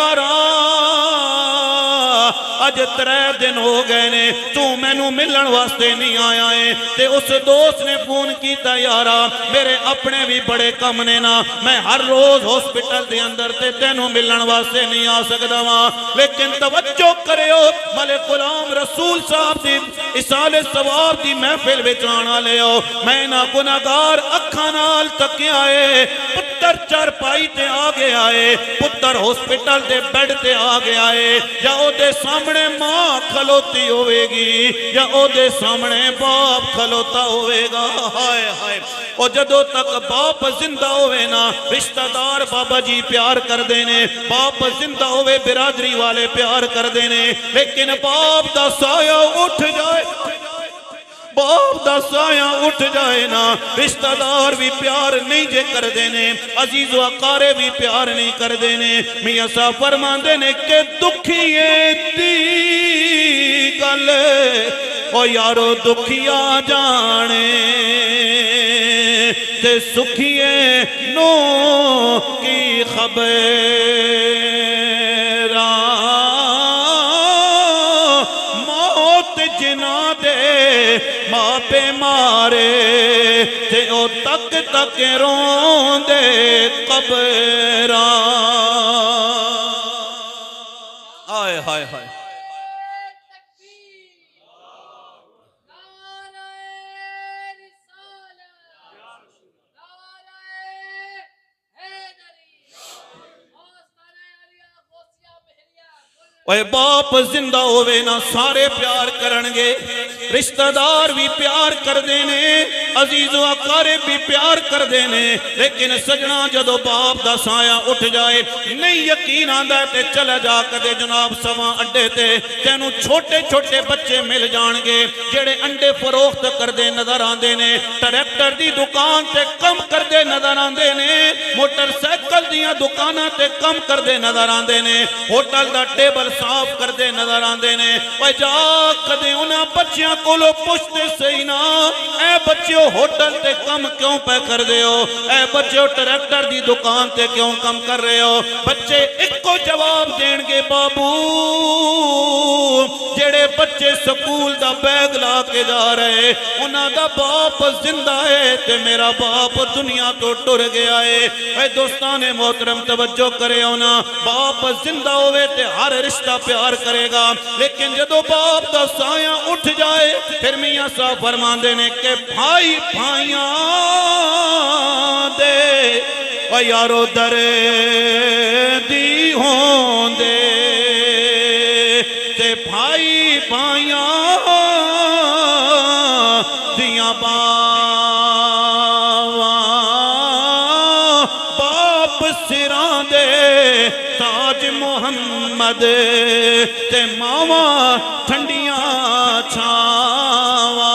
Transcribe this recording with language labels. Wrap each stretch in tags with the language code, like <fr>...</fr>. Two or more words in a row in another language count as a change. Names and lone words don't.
<pa>یاراں اج 3 دن ہو گئے نے تو میں نو ملن واسطے نہیں آیا ہے، تے اس دوست نے فون کیتا، یارا میرے اپنے بھی بڑے کم نے نا، میں ہر روز ہاسپٹل دے اندر تے تینوں ملن واسطے نہیں آ سکدا وا، لیکن توجہ کریو ملک غلام رسول صاحب دی اصال ثواب دی محفل وچ آنا لیو، میں نہ گناہگار اکھاں نال تکیا اے، پتر چارپائی تے آ گیا اے، پتر ہاسپٹل دے بیڈ تے آ گیا اے، یا او دے سامنے ماں کھلوتی ہوئے گی یا او دے سامنے باپ کھلوتا ہوئے گا، ہائے ہائے او جدو تک باپ زندہ ہوئے نا رشتہ دار بابا جی پیار کر دینے، باپ زندہ ہوئے برادری والے پیار کر دینے، لیکن باپ دا سایہ اٹھ جائے، باپ دا سایہ اٹھ جائے نا، رشتہ دار بھی پیار نہیں جے کر دینے، عزیز و اقارے بھی پیار نہیں کر دینے۔ میاں صاحب فرماندے نے کہ دکھیے دی گل او یارو دکھیا جانے تے سکھیے نو کی خبراں، موت جنا دے ماں پہ مارے تے او تک تک رون دے قبراں، آئے ہائے ہائے اے باپ زندہ ہوئے نا سارے پیار کرنگے، رشتہ دار بھی پیار کر دینے، عزیز و اقارب بھی پیار کر دینے، لیکن سجنا جدو باپ دا سایہ اٹھ جائے نہیں یقین آندہ تے چلا جا کدے جناب سواں اڈے تے تینوں چھوٹے چھوٹے بچے مل جانگے جڑے انڈے فروخت کر دے نظر آندے نے، ٹریکٹر دی دکان تے کم کر دے نظر آندے نے، موٹر سائیکل دیاں دکانہ تے کم کر دے نظر آندے نے، ہوٹل دا ٹیبل صاف کر دے نظر آندے نے، وے جا کدے انہاں بچیاں کولو پوچھتے سہی نا، اے بچیو بچیو ہوٹل تے کم کیوں پہ کر دے ہو؟ اے بچیو ٹریکٹر دی دکان تے کیوں کم کر رہے ہو؟ بچے ایک کو جواب دین گے بابو جڑے بچے سکول دا بیگ لا کے جا رہے انہاں دا باپ زندہ ہے تے میرا باپ دنیا تو ٹر گیا ہے۔ اے دوستان محترم توجہ کرے ہونا، باپ زندہ ہوئے تے ہر رشتہ پیار کرے گا، لیکن جدو باپ دا سایہ اٹھ جائے پھر میاں صاحب فرماندے نے کہ بھائی بھائیاں دے و یارو در دی ہون دے تے بھائی بھائیاں دیاں باپ سران دے تاج محمد تے ماواں ٹھنڈیاں چھاواں۔</pa>